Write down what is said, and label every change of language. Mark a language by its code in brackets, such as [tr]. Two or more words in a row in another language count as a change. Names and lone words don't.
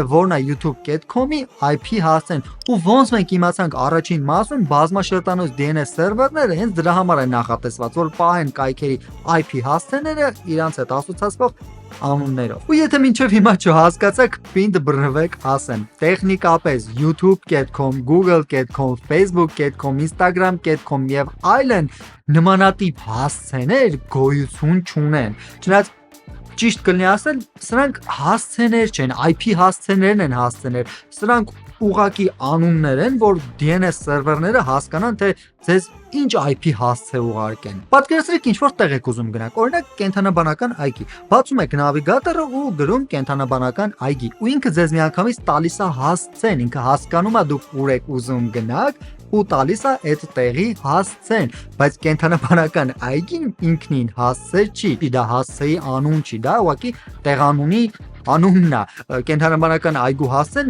[hy] որն է youtube.com-ի IP հասցեն։ Ու ոնց մենք իմացանք առաջին մասում բազմաշերտանոց DNS սերվերները հենց դրա համար են նախատեսված, որ պահեն կայքերի IP հասցեները իրանց հետ ասոցացվող անուններով։ Ու եթե մինչև հիմա չհասկացաք, պինդ բռնվեք ասեմ։ Տեխնիկապես youtube.com, google.com, facebook.com, instagram.com եւ այլն նմանատիպ հասցեներ գոյություն չունեն։ Չնայած ճիշտ կլինի ասել, սրանք հասցեներ չեն, IP հասցեներն են հասցեներ։ Սրանք ուղղակի անուններ են, որ DNS սերվերները հասկանան, թե ձեզ ինչ IP հասցե ուղարկեն։ Պատկերացրեք ինչ որ տեղ եք ուզում գնաք, օրինակ կենթանաբանական այգի։ Բացում եք նավիգատորը ու գրում կենթանաբանական այգի։ Ու ինքը ձեզ միանգամից տալիս է հասցեն, ինքը հասկանում է դուք ուր եք ուզում գնաք ու տալիս է այդ տեղի հասցեն, բայց կենթանաբանական այգին ինքնին հասցե չի, դա հասցեի անուն չի, դա ուղղակի տեղանունի անունն է, կենթանաբանական այգու հասցեն